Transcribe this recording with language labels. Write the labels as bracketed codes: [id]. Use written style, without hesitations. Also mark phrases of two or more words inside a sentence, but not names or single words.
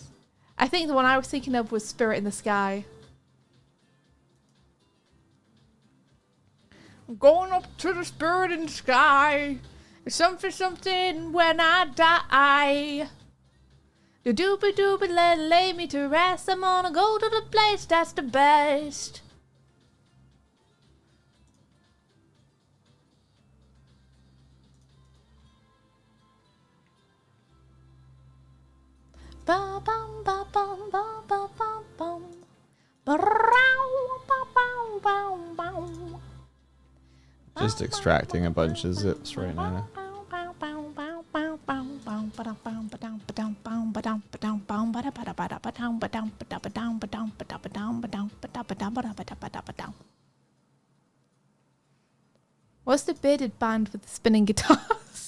[en] I think the one I was thinking of was Spirit in the Sky. I'm going up to the spirit in the sky. It's something when I die. The doobie doobie lay me to rest. I'm gonna go to the place that's the best. Ba bum ba bum ba ba bum bum. Just extracting a bunch of zips right now. What's the bearded band with the spinning guitars?